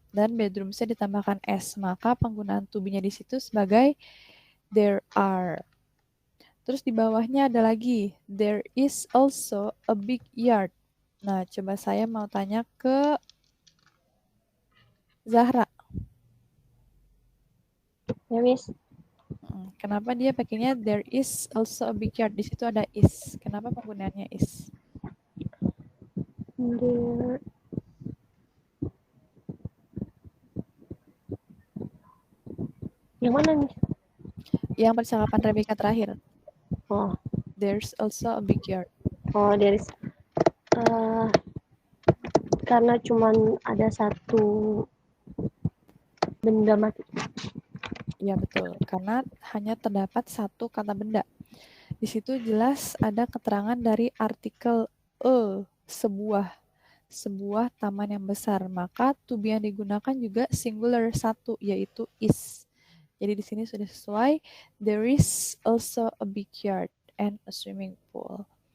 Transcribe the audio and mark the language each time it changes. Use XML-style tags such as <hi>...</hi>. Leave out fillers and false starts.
<id>Dan bedroomsnya ditambahkan S. Maka penggunaan to be-nya di situ sebagai there are. Terus di bawahnya ada lagi,</id> <en>there is also a big yard.</en> <id>Nah, coba saya mau tanya ke Zahra. Ya, Miss. Kenapa dia pakainya</id> <en>there is also a big yard?</en> <id>Di situ ada is. Kenapa penggunaannya is?</id> <en>There.</en> <id>Yang mana, Miss? Yang percakapan Rebecca terakhir. Oh.</id> <en>There's also a big yard. Oh, there is.</en> <id>Karena cuman ada satu benda mati. Ya betul, karena hanya terdapat satu kata benda. Di situ jelas ada keterangan dari artikel sebuah taman yang besar. Maka to be yang digunakan juga singular satu, yaitu is. Jadi di sini sudah sesuai.</id> <en>There is also a big yard and a swimming pool.</en>